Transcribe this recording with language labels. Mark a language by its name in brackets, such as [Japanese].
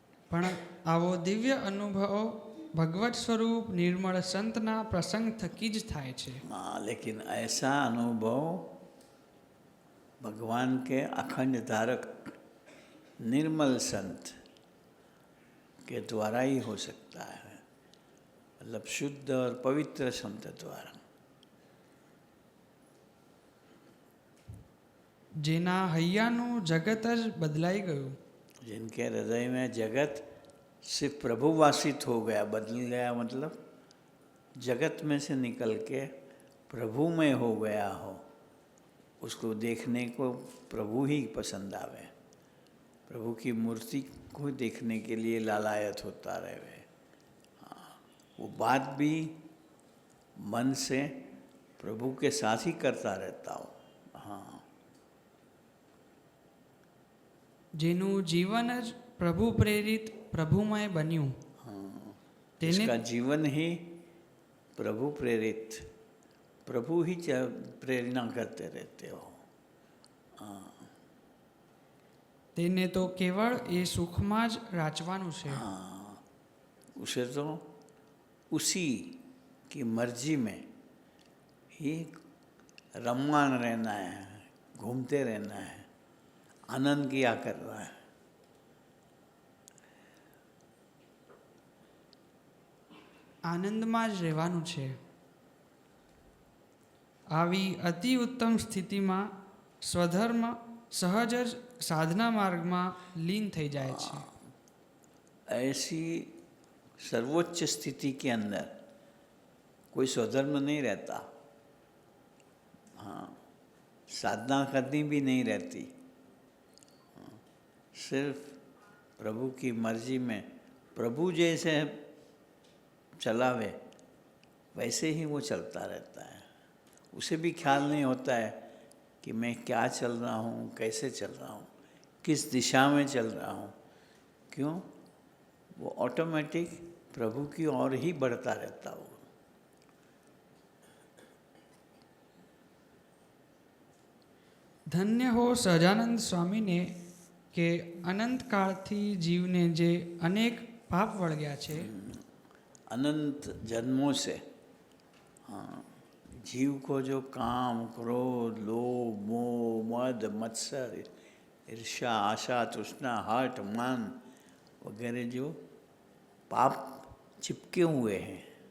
[Gujarati] પણ આવો દિવ્ય અનુભવ ભગવત સ્વરૂપ નિર્મળ સંતના પ્રસંગ થકી જ થાય છે. [Hindi] हाँ, लेकिन ऐसा अनुभव भगवान के अखंड धारक निर्मल संत के द्वारा ही हो सकता है, मतलब शुद्ध और पवित्र संत द्वारा. [Gujarati] જેના હૈયાનું જગત જ બદલાઈ ગયું, [Hindi] जिनके हृदय में जगत सिर्फ प्रभुवासित हो गया, बदल गया, मतलब जगत में से निकल के प्रभु में हो गया हो, उसको देखने को प्रभु ही पसंद आवे, प्रभु की मूर्ति को देखने के लिए लालायत होता रहे. हाँ, वो बात भी मन से प्रभु के साथ ही करता रहता हो. हाँ, [Gujarati] જેનું જીવન જ પ્રભુ પ્રેરિત પ્રભુમય બન્યું. [Hindi] हाँ, [Gujarati] તેને [Hindi] इसका जीवन ही प्रभु प्रेरित, प्रभु ही प्रेरणा करते रहते हो। [Gujarati] તેને તો કેવળ એ સુખમાં જ રાચવાનું છે। [Hindi] उसे तो उसी की मर्जी में ही रममान रहना है, घूमते रहना है, आनंद किया करना है। [Gujarati] આનંદમાં જ રહેવાનું છે। આવી અતિ ઉત્તમ સ્થિતિમાં સ્વધર્મ સહજ જ સાધના માર્ગમાં લીન થઈ જાય છે। [Hindi] ऐसी सर्वोच्च स्थिति के अंदर कोई स्वधर्म नहीं रहता। हाँ, साधना करनी भी नहीं रहती। सिर्फ प्रभु की मर्जी में, प्रभु जैसे चलावे वैसे ही वो चलता रहता है। उसे भी ख्याल नहीं होता है कि मैं क्या चल रहा हूँ, कैसे चल रहा हूँ, किस दिशा में चल रहा हूँ। क्यों? वो ऑटोमेटिक प्रभु की ओर ही बढ़ता रहता हो। [Gujarati] ધન્ય હો સહજાનંદ સ્વામીને કે અનંત કાળથી જીવને જે અનેક પાપ વળગ્યા છે, [Hindi] अनंत जन्मों से हाँ, जीव को जो काम, क्रोध, लोभ, मोह, मद, मत्सर, ईर्ष्या, आशा, तृष्णा, हठ, मान वगैरह जो पाप चिपके हुए हैं,